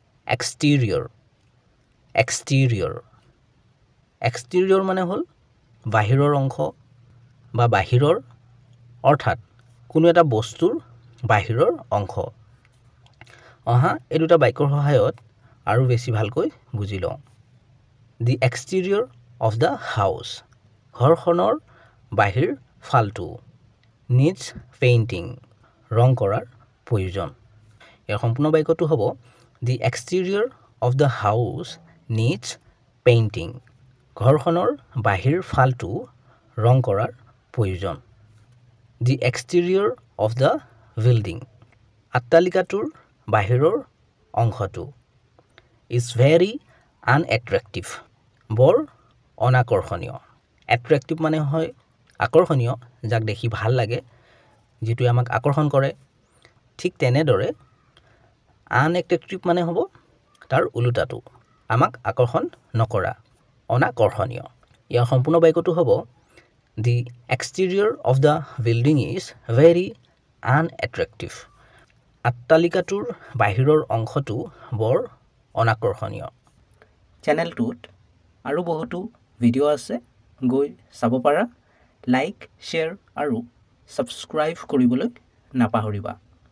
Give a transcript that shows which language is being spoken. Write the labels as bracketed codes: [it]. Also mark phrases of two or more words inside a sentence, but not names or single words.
[en] exterior exterior exterior [as] মানে হল বাহিৰৰ অংশ বা বাহিৰৰ অৰ্থাৎ কোনো এটা বস্তুৰ বাহিৰৰ অংশ অহা এই দুটা বাক্যৰ সহায়ত আৰু বেছি ভালকৈ বুজি লওঁ [en] The exterior of the house [as] ঘৰখনৰ বাহিৰ ফালটো [en] needs painting [as] ৰং কৰাৰ প্ৰয়োজন ইয়াৰ সম্পূৰ্ণ বাক্যটো হ'ব [en] The exterior of the house needs painting [as] ঘৰখনৰ বাহিৰ ফালটো ৰং কৰাৰ প্ৰয়োজন [en] The exterior of the building [as] অট্টালিকাটোৰ বাহিৰৰ অংশটো [en] is very unattractive [as] বৰ অনাকৰ্ষণীয় attractive মানে হয় আকৰ্ষণীয় যাক দেখি ভাল লাগে যেটো আমাক আকৰ্ষণ কৰে ঠিক তেনেদৰে unattractive মানে হ'ব তাৰ উলুটাটো আমাক আকৰ্ষণ নকৰা অনাকৰ্ষণীয় ইয়াৰ সম্পূৰ্ণ বাক্যটো হ'ব [en] The exterior of the building is very unattractive [as] অট্টালিকাটোৰ বাহিৰৰ অংশটো বৰ অনাকৰ্ষণীয় চেনেলটোত আৰু বহুতো ভিডিও আছে গৈ চাব পাৰা লাইক শেয়াৰ আৰু সাবস্ক্ৰাইব কৰিবলৈ নাপাহৰিবা